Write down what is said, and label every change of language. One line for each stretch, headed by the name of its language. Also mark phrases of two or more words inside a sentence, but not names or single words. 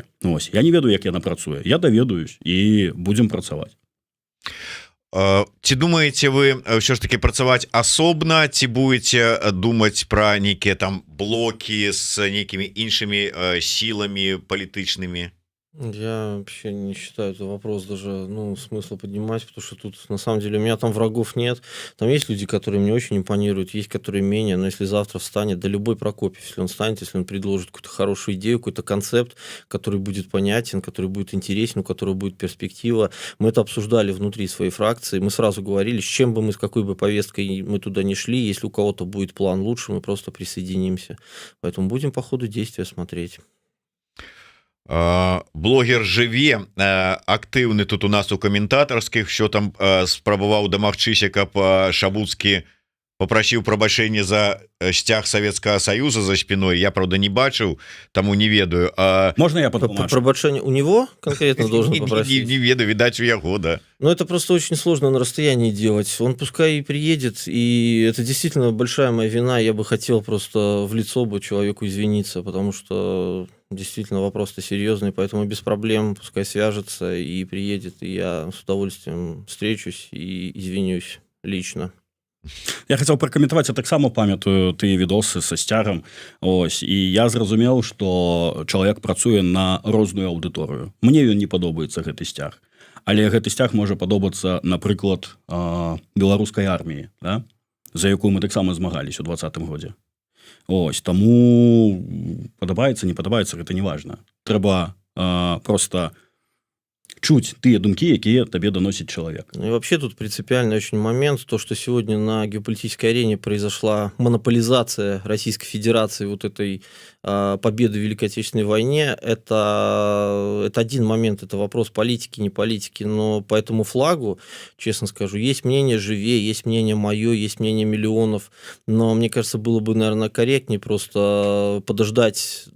Belarusian: Ось, я не ведаю, як яна працуе. Я даведаюсь і будзем працаваць. Ці думаеце вы ўсё ж таки працаваць асобна, ці будете думаць пра нейкія там блокі з нейкімі іншымі сіламі палітычнымі?
Russian: Я вообще не считаю этот вопрос даже, ну, смысла поднимать, потому что тут, на самом деле, у меня там врагов нет. Там есть люди, которые мне очень импонируют, есть, которые менее, но если завтра встанет, да любой Прокопьев, если он встанет, если он предложит какую-то хорошую идею, какой-то концепт, который будет понятен, который будет интересен, у которого будет перспектива, мы это обсуждали внутри своей фракции, мы сразу говорили, с чем бы мы, с какой бы повесткой мы туда не шли, если у кого-то будет план лучше, мы просто присоединимся. Поэтому будем по ходу действия смотреть.
Belarusian: Блогер жыве актыўны тут у нас у каментатарскіх, що там спрабаваў дамагчыся, каб Шабуцкі попрасіў прабачэння за сцяг
Russian: Советского Союза за спиной.
Belarusian: Я, правда, не бачыў, таму не ведаю.
Russian: Можно я потлумачу? Пробачэнне у него конкретно должен попросить?
Belarusian: Не ведаю, видать, у яго, да.
Russian: Но это просто очень сложно на расстоянии делать. Он пускай и приедет, и это действительно большая моя вина. Я бы хотел просто в лицо бы человеку извиниться, потому что действительно вопрос-то серьезный, поэтому без проблем пускай свяжется и приедет, и я с удовольствием встречусь и извинюсь лично.
Belarusian: Я хацеў пракаментаваць, я таксама памятаю тыя відосы са сцягам. Ось, і я зразумеў, што чалавек працуе на розную аўдыторыю. Мне ён не падобаецца гэты сцяг. Але гэты сцяг можа падобацца, напрыклад, беларускай арміі, да? За якую мы таксама змагались у 2020 годзе. Ось, таму падабаецца, не падабаецца, гэта не важна. Трэба просто чуть тыя думкі, якія табе
Russian: доносит человек. И вообще тут принципиальный очень момент, то, что сегодня на геополитической арене произошла монополизация Российской Федерации вот этой победы в Великой Отечественной войне, это один момент, это вопрос политики, не политики, но по этому флагу, честно скажу, есть мнение живее, есть мнение мое, есть мнение миллионов, но мне кажется, было бы, наверное, корректнее просто подождать до